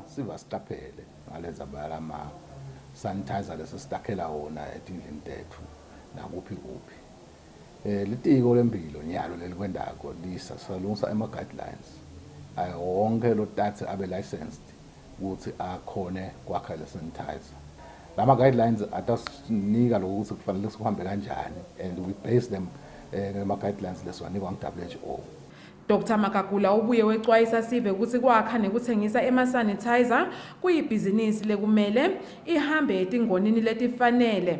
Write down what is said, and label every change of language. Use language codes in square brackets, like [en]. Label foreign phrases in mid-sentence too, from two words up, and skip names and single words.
[ss] Sivasiqaphele ngalenza balama sanitizer lesitakhela wona etindlini tethu nakuphi kuphi. Litiko lempilo nyalo lelikwendako lisalungisa ama guidelines wonke lo taxi abe licensed ukuthi akhone kwakha le sanitizer. Lama guidelines atasinika lokuthi kufanele sikuhambe kanjani [en] and we base them [ss] ngama guidelines lesiwanikwa ngu-WHO. Dr. Makagula ubuye wexwayisa sive ukuthi kwakha nekuthengisa ema-sanitizer kuyibhizinisi lekumele ihambe etingonini letifanele.